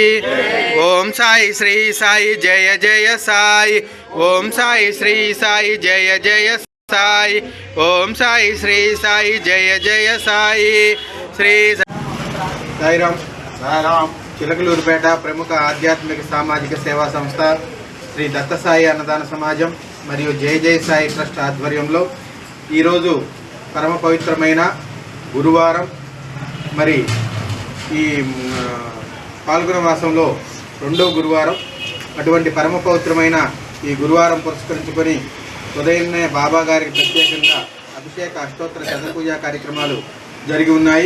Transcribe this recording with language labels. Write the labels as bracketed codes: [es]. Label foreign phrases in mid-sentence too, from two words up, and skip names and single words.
[sa] ओम साई श्री साई जय जय साई, ओम साई श्री साई जय जय साई, ओम साई श्री साई जय जय साई। श्री [te] సాయిరాం చిలకలూరుపేట ప్రముఖ ఆధ్యాత్మిక సామాజిక సేవా సంస్థ శ్రీ దత్తసాయి అన్నదాన సమాజం మరియు జై జై సాయి ట్రస్ట్ ఆధ్వర్యంలో ఈరోజు పరమ పవిత్రమైన గురువారం, మరి ఈ పాల్గొన మాసంలో రెండవ గురువారం, అటువంటి పరమ పవిత్రమైన ఈ గురువారం పురస్కరించుకొని ఉదయాన్నే బాబా గారికి ప్రత్యేకంగా అభిషేక అష్టోత్తర శతపూజా కార్యక్రమాలు జరిగి ఉన్నాయి.